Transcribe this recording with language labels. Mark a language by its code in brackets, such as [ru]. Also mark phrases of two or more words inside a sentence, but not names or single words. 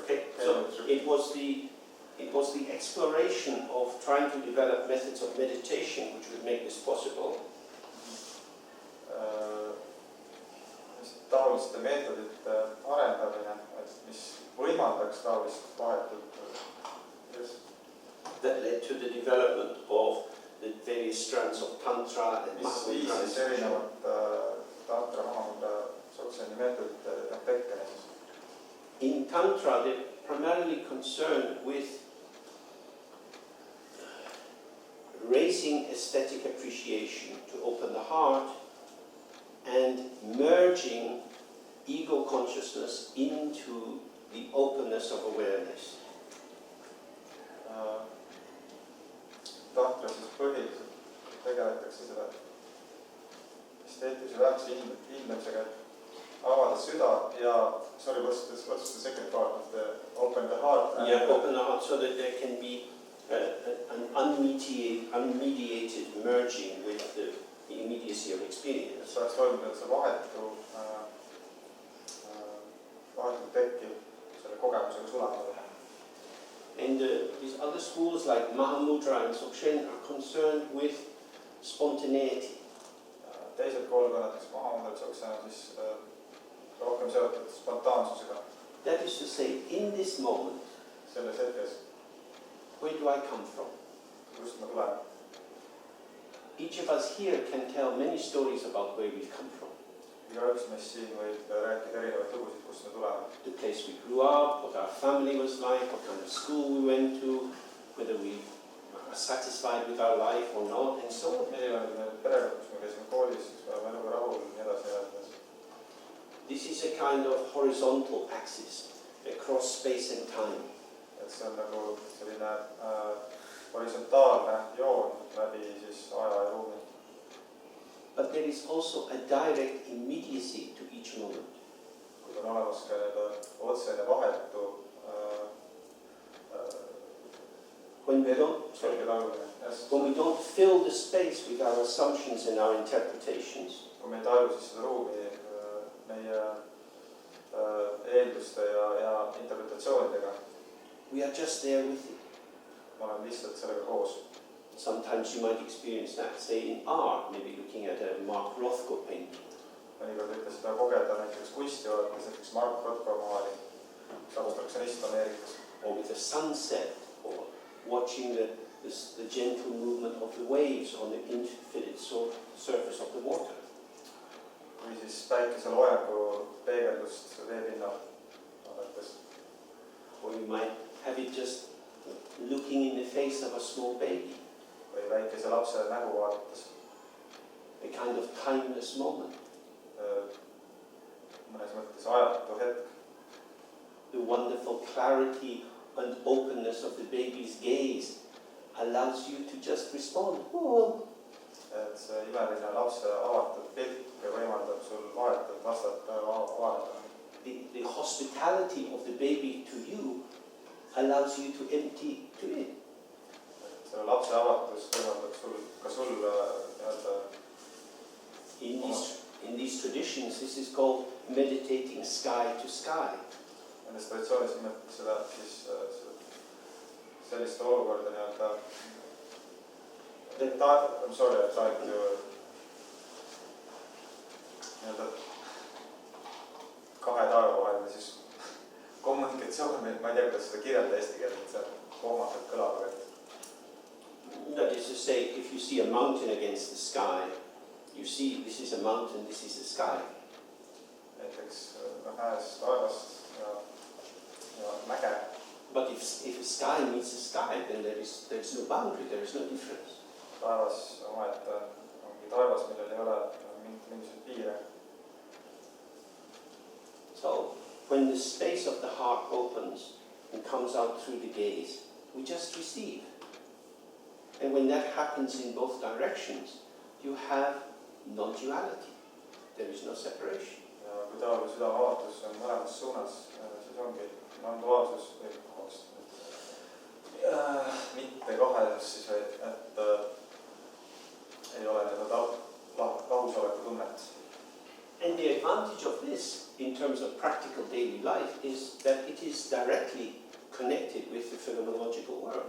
[en] Okay, so it was the exploration of trying to develop methods of meditation which would make this possible. [et] Taoliste meetodite arendamine, mis võimaldaks taolist vahetult. [en] That led to the development of the various strands of Tantra and Mahamudra and Dzogchen. [et] Tantra, Mahamudra, Dzogcheni meetodite tekkeni. [en] In Tantra, they're primarily concerned with raising aesthetic appreciation to open the heart and merging ego consciousness into the openness of awareness. [et] Tantra siis põhiliselt tegeletakse seda esteetilise väärtuse hindamisega, et avada süda ja, [en] sorry, what's the second part of the open the heart? Yeah, open the heart so that there can be an unmediated merging with the immediacy of experience. [et] Saaks toimuda see vahetult tekkiv selle kogemusega sulandumine. [en] And these other schools like Mahamudra and Dzogchen are concerned with spontaneity. [et] Teised koolkonnad, kes Mahamudra Dzogchen on siis rohkem seotud spontaansusega. [en] That is to say, in this moment, [et] Selles hetkes, [en] where do I come from? [et] kust ma tulen. [en] Each of us here can tell many stories about where we've come from. [et] Igaüks meist siin võib rääkida erinevaid lugusid, kust me tuleme. [en] The place we grew up, what our family was like, what kind of school we went to, whether we are satisfied with our life or not, and so on. [et] Milline oli meil perekond, kus me käisime koolis, kus me oleme eluga rahul, nii edasi ja edasi. [en] This is a kind of horizontal axis across space and time. [et] Et see on nagu selline horisontaalne joon läbi siis aja ja ruumi. [en] But there is also a direct immediacy to each moment. [et] Kuid on olemas ka otsene vahetu [en] When we [et] selge tajumine. [en] when we don't fill the space with our assumptions and our interpretations, [et] Kui me ei taju siis seda ruumi meie eelduste ja interpretatsioonidega, [en] we are just there with it. [et] ma olen lihtsalt sellega koos. [en] Sometimes you might experience that, say in art, maybe looking at a Mark Rothko painting. [et] Mõnikord võite seda kogeda näiteks kunsti vaadates, näiteks Mark Rothko maali, abstraktsionist Ameerikas. [en] Or with a sunset, or watching the gentle movement of the waves on the infinite surface of the water. [et] Või siis päikeseloojangu peegeldust veepinnal vaadates. [en] Or you might have it just looking in the face of a small baby. [et] Või väikese lapse nägu vaadates. [en] A kind of timeless moment. [et] Mõnes mõttes ajatu hetk. [en] The wonderful clarity and openness of the baby's gaze allows you to just respond. Oh. [et] Et see imeline lapse avatud pilk võimaldab sul vahetult vastata avaneda. [en] The hospitality of the baby to you allows you to empty to it. [et] Selle lapse avatus võimaldab sul [en] In these traditions, this is called meditating sky to sky. [et] Nendes traditsioonis nimetab seda siis sellist olukorda [en] I'm sorry, I'm trying to [et] kahe taeva vaheline siis kommunikatsioon, ma ei tea, kuidas seda kirjeldada eesti keeles, et see kohmakalt kõlab, [en] That is to say, if you see a mountain against the sky, you see this is a mountain, this is a sky. [et] Näiteks nähes taevast ja mäge. [en] But if a sky meets a sky, then there is no boundary, there is no difference. [et] Taevas omaette ongi taevas, millel ei ole mingisuguseid piire. [en] So, when the space of the heart opens and comes out through the gaze, we just receive. And when that happens in both directions, you have non-duality. There is no separation. [et] Ja kui taoline südameavatus on mõlemas suunas, siis ongi non-duaalsus või mitte kahesus siis, et ei ole lahusoleku tunnet. [en] And the advantage of this, in terms of practical daily life, is that it is directly connected with the phenomenological world.